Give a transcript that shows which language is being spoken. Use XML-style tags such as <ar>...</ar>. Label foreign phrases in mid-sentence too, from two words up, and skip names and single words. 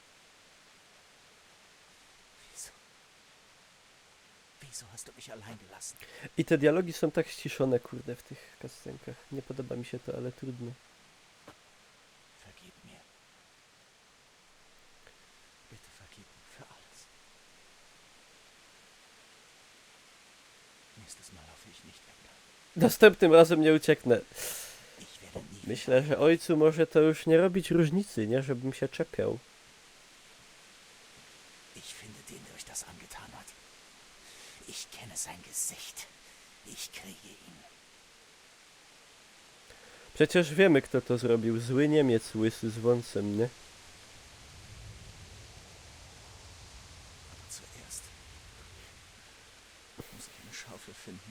<de>Wieso hast du mich allein gelassen?</de> <pl>I te dialogi są tak ściszone, kurde, w tych cutscenkach. Nie podoba mi się to, ale trudno.</pl> <de>Vergib mir. Bitte vergib mir für alles. Nächstes Mal hoffe ich nicht weg.</de> <pl>Następnym razem nie ucieknę. Myślę, że ojcu może to już nie robić różnicy, nie? Żebym się czepiał.</pl> <de>Ich finde den, der euch das angetan hat. Ich kenne sein Gesicht. Ich kriege ihn.</de> <pl>Przecież wiemy, kto to zrobił. Zły Niemiec, łysy z wąsem, nie?</pl> <de>Zuerst muss ich eine Schaufel finden.</de>